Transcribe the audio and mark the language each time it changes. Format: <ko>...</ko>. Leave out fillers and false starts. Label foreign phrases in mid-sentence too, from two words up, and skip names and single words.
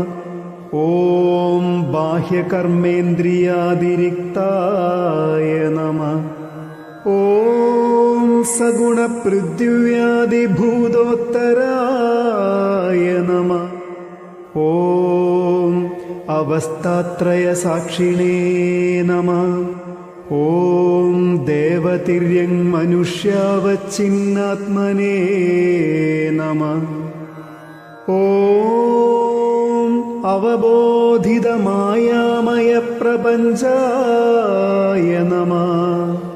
<sa>ॐ बाह्यकर्मेन्द्रियादिरिक्ताय नमः. ॐ सगुणपृथिव्यादिभूतोत्तराय नमः. ॐ अवस्थात्रयसाक्षिणे नमः. ഓം ദേവതിര്യങ് മനുഷ്യാവച്ചിന്നാത്മനേ നമഃ. ഓം അവബോധിതമായാമയ പ്രപഞ്ചായ നമഃ.</sa>